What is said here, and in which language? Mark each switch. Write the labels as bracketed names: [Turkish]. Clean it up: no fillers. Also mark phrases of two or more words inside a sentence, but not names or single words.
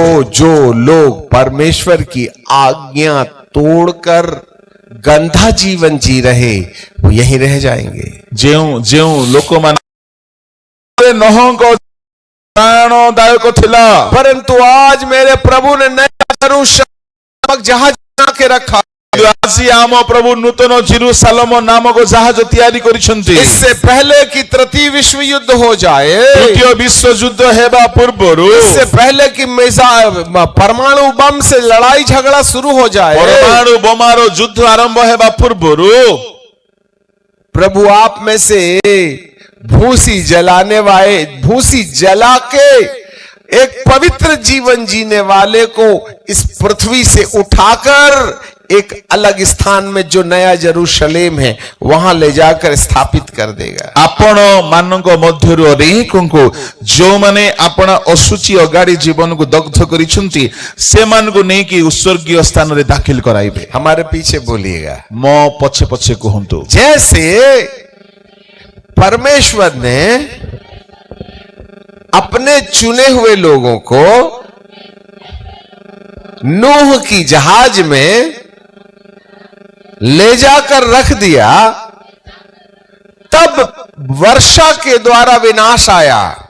[Hindi] जो लोग परमेश्वर की आज्ञा तोड़कर गंदा जीवन जी रहे वो यहीं रह जाएंगे। [Odia] ଜେଉ ଲୋକ ମାନ ନହଙ୍କ ପ୍ରାଣଦାୟକ ଥିଲା, [Hindi] परंतु आज मेरे प्रभु ने नया यरूशलेम जहाज बना के रखा। [Odia] आज ଆଜି ଆମ ପ୍ରଭୁ ନୂତନ ଜେରୁସାଲେମ ନାମକ ଜାହାଜ ତିଆରି କରିଛନ୍ତି। [Hindi] इससे पहले कि तृतीय विश्व युद्ध हो जाए, [Odia] ତୃତୀୟ ବିଶ୍ୱଯୁଦ୍ଧ ହେବା ପୂର୍ବରୁ, [Hindi] इससे पहले कि परमाणु बम से लड़ाई झगड़ा शुरू हो जाए, [Odia] ପରମାଣୁ ବୋମାର ଯୁଦ୍ଧ ଆରମ୍ଭ ହେବା ପୂର୍ବରୁ [Hindi] प्रभु आप में से भूसी जलाने वाले, भूसी जला के एक पवित्र जीवन जीने वाले को इस पृथ्वी से उठाकर एक अलग स्थान में जो नया यरूशलेम है वहां ले जाकर स्थापित कर देगा। [Odia] ଆପଣ ମାନଙ୍କ ମଧ୍ୟରୁ ଅନେକଙ୍କୁ ଯେଉଁମାନେ ଆପଣ ଅଶୁଚି ଅଗାଡ଼ି ଜୀବନକୁ ଦଗ୍ଧ କରିଛନ୍ତି ସେମାନଙ୍କୁ ନେଇକି ଉତ୍ସର୍ଗୀୟ ସ୍ଥାନରେ ଦାଖିଲ କରାଇବେ। [Hindi] हमारे पीछे बोलिएगा। [Odia] ମୋ ପଛେ ପଛେ କୁହନ୍ତୁ। [Hindi] जैसे परमेश्वर ने अपने चुने हुए लोगों को नूह की जहाज में ले जाकर रख दिया, तब वर्षा के द्वारा विनाश आया।